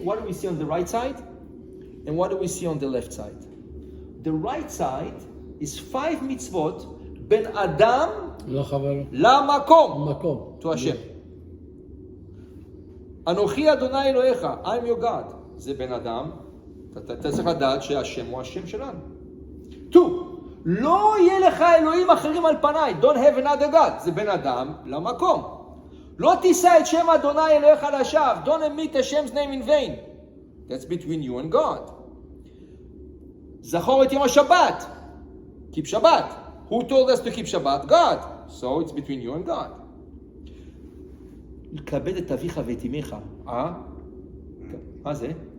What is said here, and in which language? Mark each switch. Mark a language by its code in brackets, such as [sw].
[en] What do we see on the right side? And what do we see on the left side? The right side is 5 [he] מצוות בין אדם למקום. [en] To Hashem. [he] אנוכי אדוני אלוהיך, [en] I'm your God. [he] זה בן אדם, אתה צריך לדעת שהשם הוא השם שלנו. 2. לא יהיה לך אלוהים אחרים על פניי. [en] Don't have another God. [he] זה בן אדם למקום. לא תישא את שם אדוני אלוהיך לשווא. [en] Don't admit Hashem's name in vain. That's between you and God. [he] זכור את יום השבת. [en] Keep Shabbat. Who told us to keep Shabbat? God. So it's between you and God. [he] לכבד את אביך ואת אמך. מה זה?